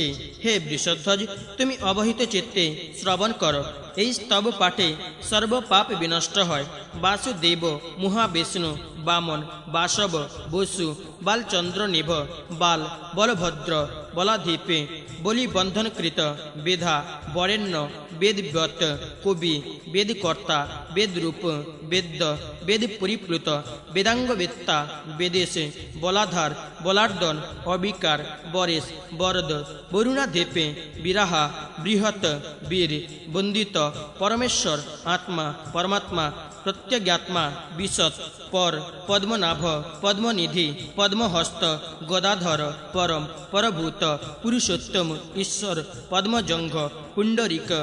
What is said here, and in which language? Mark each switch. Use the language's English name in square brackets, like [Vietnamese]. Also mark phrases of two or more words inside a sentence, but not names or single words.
[Bangla] হে বৃষধ্বজ, তুমি অবহিত চিত্তে শ্রবণ করো। এই স্তব পাঠে সর্বপাপ বিনষ্ট হয়। [Sanskrit] বাসুদেব, মহাবিষ্ণু, বামন, বাসব, বসু, বালচন্দ্র নিভ, বাল, বলভদ্র, বলাধীপে, বলি বন্ধনকৃত, বেধা, বরেণ্য, বেদব্যত, কবি, বেদকর্তা, বেদরূপ, বেদ্য, বেদ পরিপ্লুত, বেদাঙ্গবেত্তা, বেদেশে, বলাধার, বলার্দন, অবিকার, বরেশ, বরদ, বরুণাধেপে, বিরাহা, বৃহৎ, বীর, বন্দিত, পরমেশ্বর, আত্মা, পরমাত্মা, প্রত্যজ্ঞাত্মা, বিশদ, পর, পদ্মনাভ, পদ্মনিধি, পদ্মহস্ত, গদাধর, পরম, পরভূত, পুরুষোত্তম, ঈশ্বর, পদ্মজঙ্ঘ, পুণ্ডরিক,